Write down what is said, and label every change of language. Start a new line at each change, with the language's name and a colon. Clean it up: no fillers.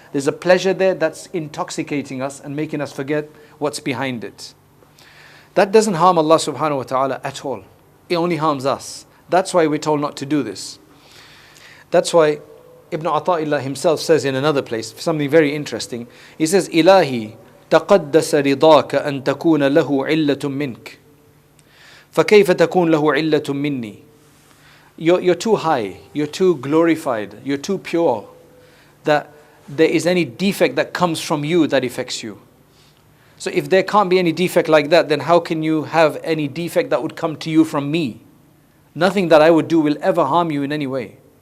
English: There's a pleasure there that's intoxicating us and making us forget what's behind it. That doesn't harm Allah subhanahu wa ta'ala at all. It only harms us. That's why we're told not to do this. That's why Ibn Ata'illah himself says in another place, something very interesting.
Arabic: He says, Ilahi, تقدس رضاك أن تكون له علة منك فكيف تكون له علة مني.
English: You're too high, you're too glorified, you're too pure, that there is any defect that comes from you that affects you. So if there can't be any defect like that, then how can you have any defect that would come to you from me? Nothing that I would do will ever harm you in any way.